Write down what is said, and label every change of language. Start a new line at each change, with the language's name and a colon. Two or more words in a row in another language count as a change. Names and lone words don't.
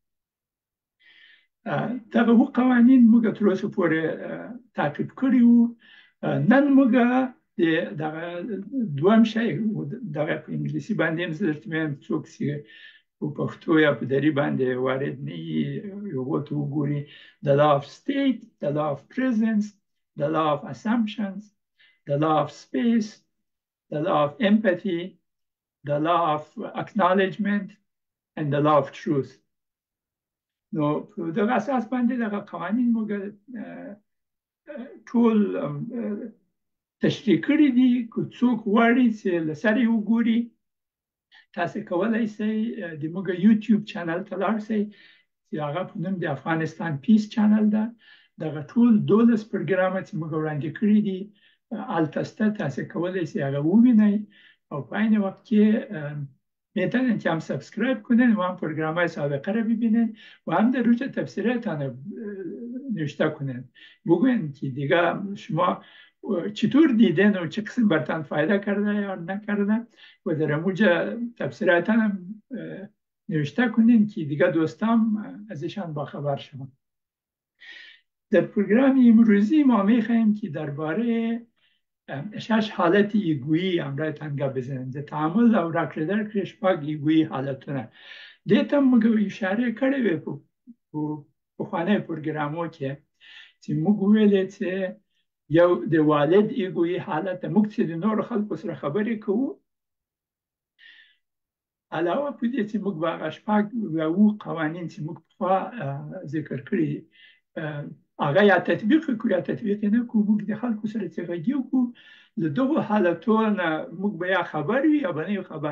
Pashto: دغه قوانین موږ تر اوسه پورې تعقیب کړي وو. نن موږ دغه دویم شی دغه په انګلیسي باندې هم زه درته وایم څوک چې په پښتو یا په دري باندې وارد نه وي هغو ته وګوري.
English: The law of state, the law of presence, the law of assumptions, the law of space, the law of empathy, the law of acknowledgement, and the law of truth.
Pashto: نو په دغه اساس باندې دغه قوانین موږ ټول تشریح کړي دي. که څوک غواړي چې له سره یې وګوري، تاسې کولی شئ د موږ یوټیوب چینل ته لاړ شئ چې هغه په نوم د افغانستان پیس چینل ده. دغه ټول 12 پروګرامه چې موږ وړاندې کړي دي هلته شته، تاسې کولی شئ هغه ووینئ او په عین وقت
Persian: که میتونن که هم سابسکرایب کنن و هم پروگرام‌های سابقه رو ببینن و هم در روش تفسیراتان نوشته کنن، بگوین که دیگه شما چطور دیدن و چه قسم برتان فایده کرده یا نکرده و در موجه تفسیراتان هم نوشته کنین که دیگه دوستان ازشان باخبر شون. در پروگرام امروزی ما میخواهیم که درباره 6 حالت ایگویی همراهتان گپ بزنیم.
Pashto: د تعامل او راکړه درکړه 6 ایگویی حالتونه دې ته موږ اشاره کړې وې په پخوانیو پروګرامو کې چې موږ ویلې چې یو د والد ایگویی حالت موږ چې د نورو خلکو سره خبرې کوو، علاوه په دې چې موږ به هغه 6 قوانین چې موږ پخوا ذکر کړي هغه یا تطبیق کړو یا تطبیق نه کوو، موږ د خلکو سره چې غږیږو له دغو حالتونو نه موږ به یا خبر وي یا به نه یو خبر.